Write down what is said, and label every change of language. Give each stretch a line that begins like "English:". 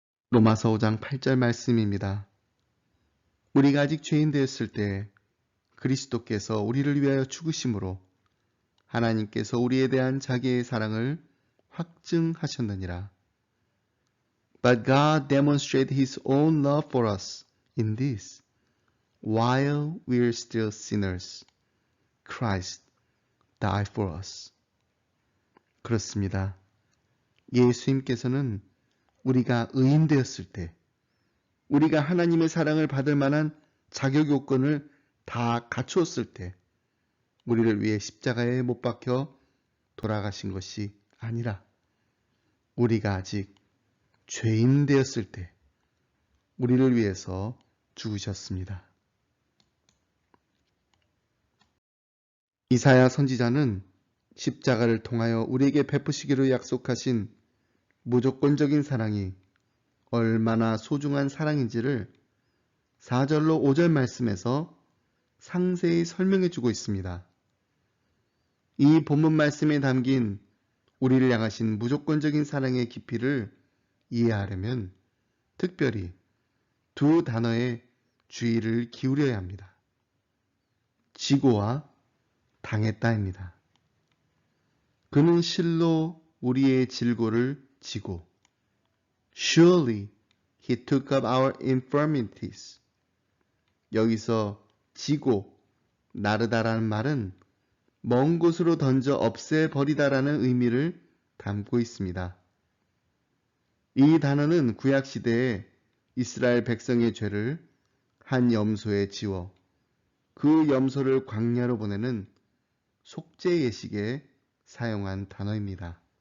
Korean: 로마서 5장 8절 말씀입니다. 우리가 아직 죄인 되었을 때 그리스도께서 우리를 위하여 죽으심으로 하나님께서 우리에 대한 자기의 사랑을 확증하셨느니라.
English: But God demonstrated His own love for us in this. While we are still sinners, Christ died for us.
Korean: 그렇습니다. 예수님께서는 우리가 의인 되었을 때, 우리가 하나님의 사랑을 받을 만한 자격 요건을 다 갖추었을 때, 우리를 위해 십자가에 못 박혀 돌아가신 것이 아니라, 우리가 아직 죄인 되었을 때, 우리를 위해서 죽으셨습니다. 이사야 선지자는 십자가를 통하여 우리에게 베푸시기로 약속하신 무조건적인 사랑이 얼마나 소중한 사랑인지를 4절로 5절 말씀에서 상세히 설명해 주고 있습니다. 이 본문 말씀에 담긴 우리를 향하신 무조건적인 사랑의 깊이를 이해하려면 특별히 두 단어에 주의를 기울여야 합니다. 지고와 당했다입니다. 그는 실로 우리의 질고를 지고
English: Surely he took up our infirmities.
Korean: 여기서 지고, 나르다라는 말은 먼 곳으로 던져 없애버리다라는 의미를 담고 있습니다. 이 단어는 구약시대에 이스라엘 백성의 죄를 한 염소에 지워 그 염소를 광야로 보내는 속죄 예식에 사용한 단어입니다.